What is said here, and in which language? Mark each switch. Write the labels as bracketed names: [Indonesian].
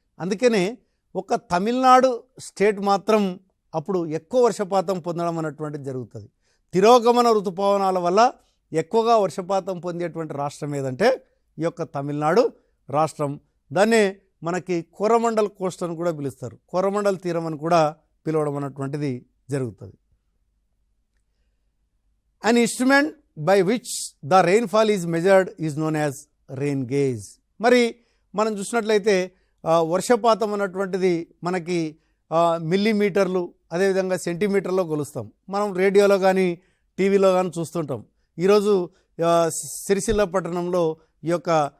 [Telugu] అందుకనే ఒక తమిళనాడు స్టేట్ మాత్రం అప్పుడు ఎక్కువ వర్షపాతం పొందడం అన్నటువంటిది జరుగుతుంది. తిరోగమన ఋతుపవనాల వల్ల ఎక్కువగా వర్షపాతం పొందేటువంటి రాష్ట్రం ఏదంటే ఈ యొక్క తమిళనాడు రాష్ట్రం. దాన్నే మనకి కోరమండల్ కోస్ట్ అని కూడా పిలుస్తారు, కోరమండల్ తీరం అని కూడా పిలవడం అన్నటువంటిది జరుగుతుంది. [English] An instrument by which the rainfall is measured is known as rain gauge. [Telugu] మరి మనం చూసినట్లయితే వర్షపాతం అన్నటువంటిది మనకి మిల్లీమీటర్లు అదేవిధంగా సెంటీమీటర్లో కొలుస్తాం. మనం రేడియోలో కానీ టీవీలో కానీ చూస్తుంటాం. ఈరోజు సిరిసిల్ల పట్టణంలో ఈ యొక్క